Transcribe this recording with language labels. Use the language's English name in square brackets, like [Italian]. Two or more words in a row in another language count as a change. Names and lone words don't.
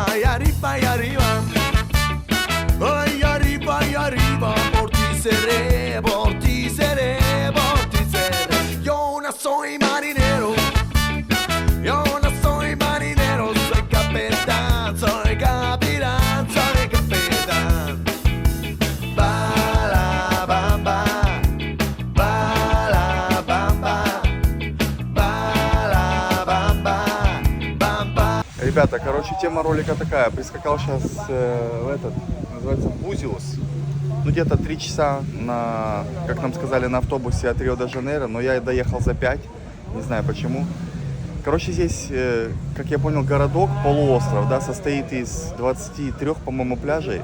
[Spanish] Y arriba, y arriba, por ti seré, por ti seré, por ti seré. Yo no soy marinero, yo no soy marinero, soy capitán, soy capitán, soy capitán. Bala bamba, bala bamba, bala bamba, bamba. [Russian] Ребята, короче, тема ролика такая. Прискакал сейчас в этот, называется Бузиус. Ну, где-то 3 часа на, как нам сказали, на автобусе от Рио-де-Жанейро, но я доехал за 5, не знаю почему. Короче, здесь, как я понял, городок, полуостров, да, состоит из 23, по-моему, пляжей.